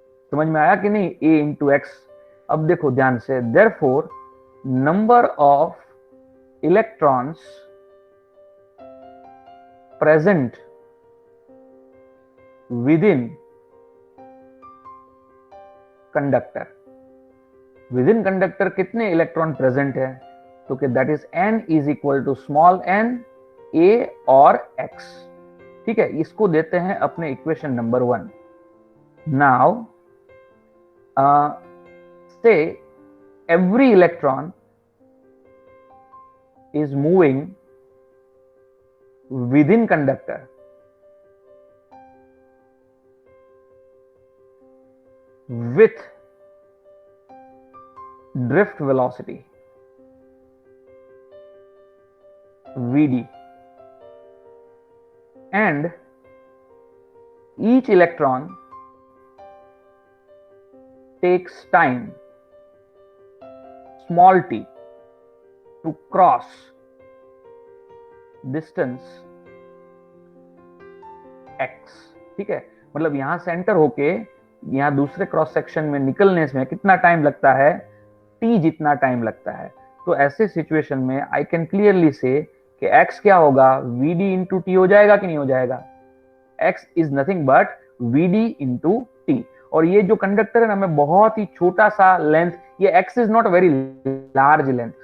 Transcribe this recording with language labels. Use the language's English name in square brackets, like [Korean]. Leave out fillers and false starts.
[Hindi] समझ में आया कि नहीं, [English] a into x. [Hindi] अब देखो ध्यान से, [English] Therefore number of electrons present within conductor, within conductor कितने electron present है, तो कि that is n is equal to small n, a और x. [Hindi] ठीक है, इसको देते हैं अपने इक्वेशन नंबर 1. [English] Now say every electron is moving within conductor with drift velocity Vd, and each electron takes time small t to cross distance x. [Hindi] ठीक है, मतलब यहां से एंटर होके यहाँ दूसरे क्रॉस सेक्शन में निकलने में कितना टाइम लगता है, t जितना टाइम लगता है. तो ऐसे सिचुएशन में [English] I can clearly say [Hindi] कि x क्या होगा, vd इंटू टी हो जाएगा कि नहीं हो जाएगा. [English] x is nothing but vd into t. [Hindi] और ये जो कंडक्टर है ना, मैं बहुत ही छोटा सा लेंथ, [English] ये x is not very large length.